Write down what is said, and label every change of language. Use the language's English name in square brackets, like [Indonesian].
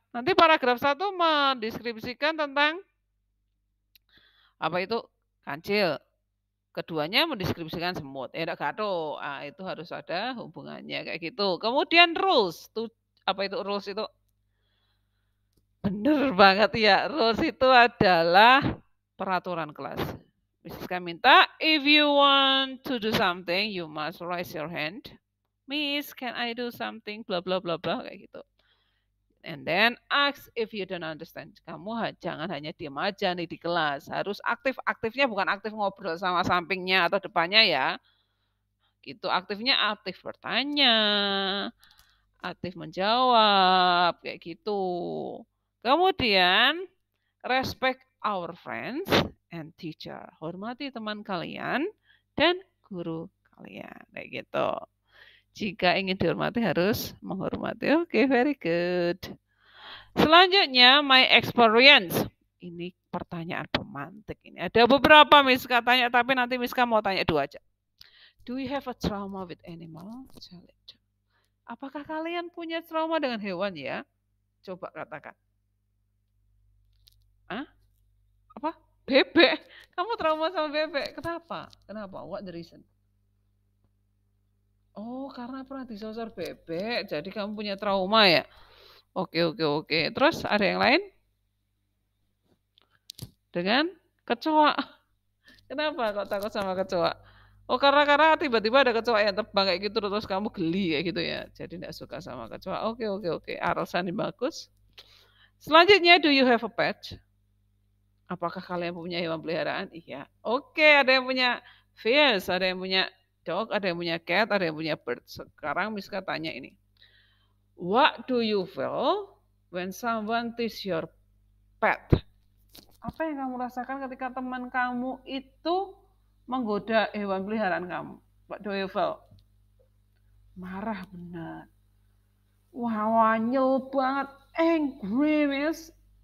[Indonesian] Nanti paragraf 1 mendeskripsikan tentang apa itu kancil. Keduanya mendeskripsikan semut. Enggak gaduh. Itu harus ada hubungannya kayak gitu. Kemudian rules. Apa itu rules itu? Bener banget ya. Rules itu adalah peraturan kelas. [English] Miska [Indonesian] minta, [English] if you want to do something, you must raise your hand. Miss, can I do something? Bla bla bla bla [Indonesian] kayak gitu. [English] And then ask if you don't understand. [Indonesian] Kamu jangan hanya diam aja nih di kelas. Harus aktif. Aktifnya bukan aktif ngobrol sama sampingnya atau depannya ya. Gitu. Aktifnya aktif bertanya, aktif menjawab, kayak gitu. Kemudian [English] respect our friends and teacher. [Indonesian] Hormati teman kalian dan guru kalian. Kayak gitu. Jika ingin dihormati harus menghormati. Oke, [English] very good. [Indonesian] Selanjutnya, [English] my experience. [Indonesian] Ini pertanyaan pemantik ini. Ada beberapa Miss katanya, tapi nanti Miss mau tanya 2 aja. [English] Do you have a trauma with animal? [Indonesian] Apakah kalian punya trauma dengan hewan ya? Coba katakan. Hah? Apa? Bebek? Kamu trauma sama bebek? Kenapa? Kenapa? [English] What the reason? [Indonesian] Oh, karena pernah disosor bebek, jadi kamu punya trauma ya? Oke. Terus ada yang lain? Dengan kecoa. Kenapa kok takut sama kecoa? Oh, karena tiba-tiba ada kecoa yang terbang kayak gitu terus kamu geli kayak gitu ya. Jadi tidak suka sama kecoa. Oke. Alasan yang bagus. Selanjutnya, [English] do you have a pet? [Indonesian] Apakah kalian punya hewan peliharaan? Iya. Oke, ada yang punya fish, ada yang punya dog, ada yang punya cat, ada yang punya bird. Sekarang Miska tanya ini. [English] What do you feel when someone tease your pet? [Indonesian] Apa yang kamu rasakan ketika teman kamu itu menggoda hewan peliharaan kamu? [English] What do you feel? [Indonesian] Marah benar. Wah, wanyel banget. [English] Angry, miss.